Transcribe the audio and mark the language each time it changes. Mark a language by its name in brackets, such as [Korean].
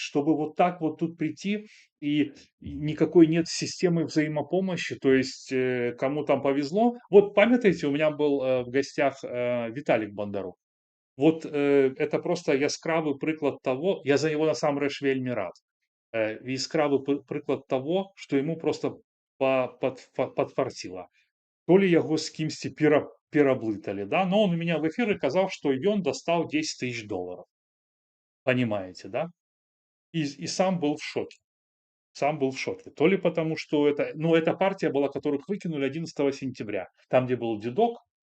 [Russian] Чтобы вот так вот тут прийти, и никакой нет системы взаимопомощи, то есть кому там повезло. Вот памятаете, у меня был в гостях Виталик Бондарук. [Belarusian] Вот это просто яскравы прыклад [Russian] того, [Belarusian] я за него насамрэч вельмі рад. Яскравы прыклад [Russian] того, что ему просто подфартило. [Belarusian] То ли яго з кімсьці пераблыталі, да? [Russian] Но он у меня в эфиры [Belarusian] казаў, [Russian] что ён достал 10 тысяч долларов. Понимаете, да? И сам был в шоке. Сам был в шоке. То ли потому, что это... Ну, эта партия была, которых выкинули 11 сентября. Там, где был дедок.